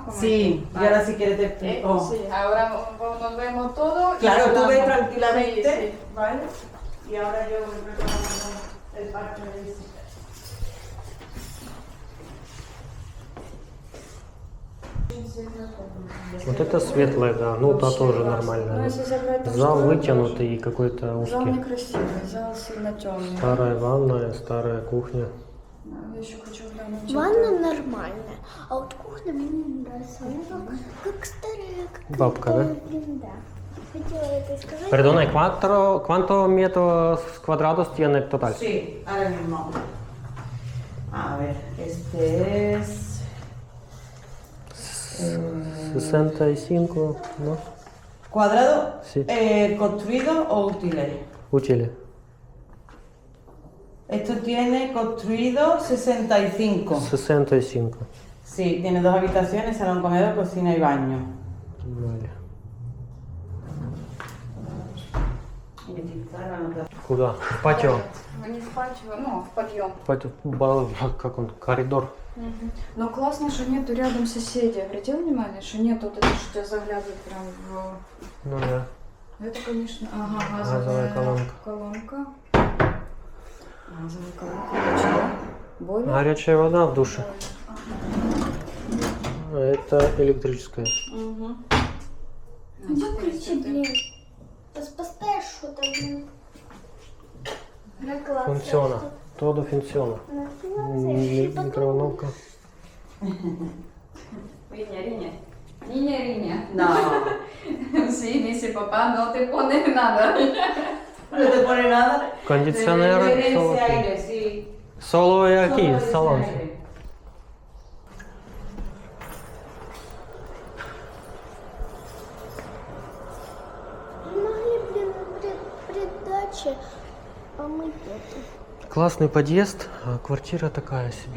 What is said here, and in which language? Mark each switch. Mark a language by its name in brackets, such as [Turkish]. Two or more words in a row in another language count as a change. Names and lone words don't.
[Spanish] Como Sí, aquí. y ahora si quieres te explico. Sí, ahora nos vemos todo. y Claro, tú ves hablamos. tranquilamente, Sí, sí. ¿vale? Y ahora yo voy preparando el parque de visitas. [Russian] очень светлая комната. Вот это светлая, да. Ну, та тоже Ну, нормальная. если забрать ту Зал сторону, вытянутый и какой-то зал узкий. некрасивый, зал сильно темный. Старая ванная, старая кухня. Я еще хочу глянуть. Ванна нормальная, а вот кухня мне не нравится. Она как старая, как Бабка, да? блин, да. Хотела это сказать. [Spanish] Perdona, ¿cuánto metros cuadrados tiene total? Sí, ahora mismo. A ver, este es... 65, ¿no? ¿Cuadrado? Sí. ¿Construido o útiles? Útiles. Esto tiene construido 65. 65. Sí, tiene 2 habitaciones, salón, comedor, cocina y baño. Vale. Y aquí está la anotación. [Russian] Куда? В патио. Не в патио, ну, в подъем. Как он? Коридор. Но классно, что нету рядом соседей. Обратил внимание, что нету вот это, что тебя заглядывает прям в... Ну да. Это, конечно, ага, Газовая колонка. Газовая колонка. Чего? Бойлер? Горячая вода в душе. А это электрическая. Угу. Выключи, блин. Поставишь что-то, блин. Накладка. Функциона. [Spanish] Todo funciona. Микроволновка. Niña. No, Sí, dice papá, no te pone nada. no te pone nada. [Russian] Кондиционер. [Spanish] Tiene Solo ese aquí. aire, sí. Solo aquí, Solo [Russian] в [Spanish] ese [Russian] салоне. [Spanish] aire. [Russian] Могли, блин, при даче помыть это. Классный подъезд, а квартира такая себе.